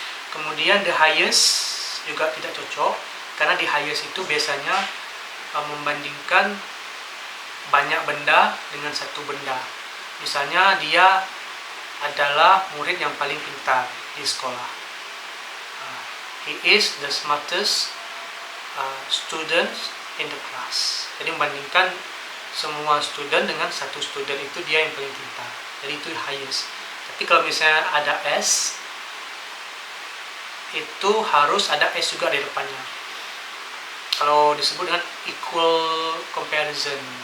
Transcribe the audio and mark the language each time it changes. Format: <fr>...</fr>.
<id>Kemudian the highest juga tidak cocok karena di highest itu biasanya membandingkan banyak benda dengan satu benda. Misalnya dia adalah murid yang paling pintar di sekolah.</id> <en>He is the smartest student in the class.</en> <id>Jadi membandingkan semua student dengan satu student itu dia yang paling pintar. Jadi itu highest. Tapi kalau misalnya ada S, itu harus ada S juga di depannya. Kalau disebut dengan equal comparison.</id>